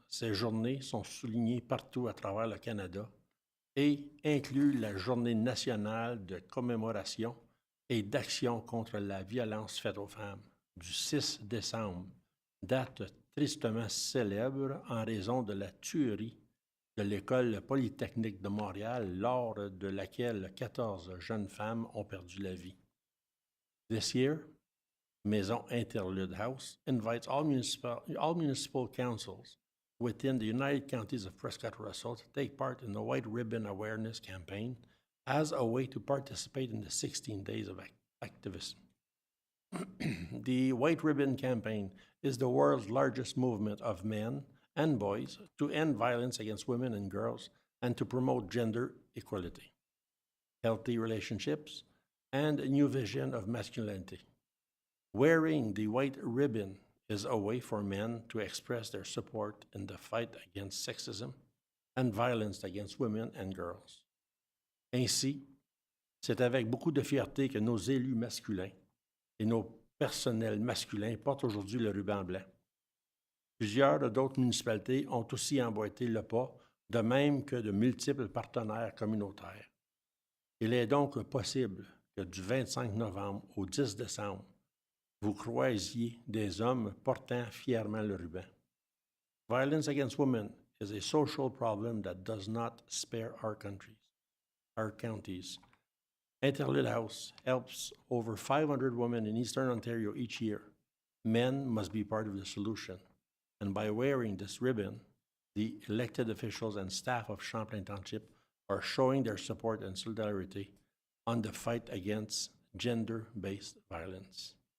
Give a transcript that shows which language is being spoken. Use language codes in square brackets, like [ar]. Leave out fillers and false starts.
[fr] Ces journées sont soulignées partout à travers le Canada et incluent la Journée nationale de commémoration et d'action contre la violence faite aux femmes du 6 décembre, date tristement célèbre en raison de la tuerie de l'École polytechnique de Montréal, lors de laquelle 14 jeunes femmes ont perdu la vie. [en] This year, Maison Interlude House invites all municipal councils within the United Counties of Prescott-Russell to take part in the White Ribbon Awareness Campaign as a way to participate in the 16 days of activism. the White Ribbon Campaign is the world's largest movement of men and boys to end violence against women and girls and to promote gender equality, healthy relationships, and a new vision of masculinity. Wearing the white ribbon is a way for men to express their support in the fight against sexism and violence against women and girls. [fr] Ainsi, c'est avec beaucoup de fierté que nos élus masculins et nos personnels masculins portent aujourd'hui le ruban blanc. Plusieurs d'autres municipalités ont aussi emboîté le pas, de même que de multiples partenaires communautaires. Il est donc possible que du 25 novembre au 10 décembre, vous croisiez des hommes portant fièrement le ruban. [en] Violence against women is a social problem that does not spare our counties. Interlude House helps over 500 women in Eastern Ontario each year. Men must be part of the solution. And by wearing this ribbon, the elected officials and staff of Champlain Township are showing their support and solidarity on the fight against gender-based violence.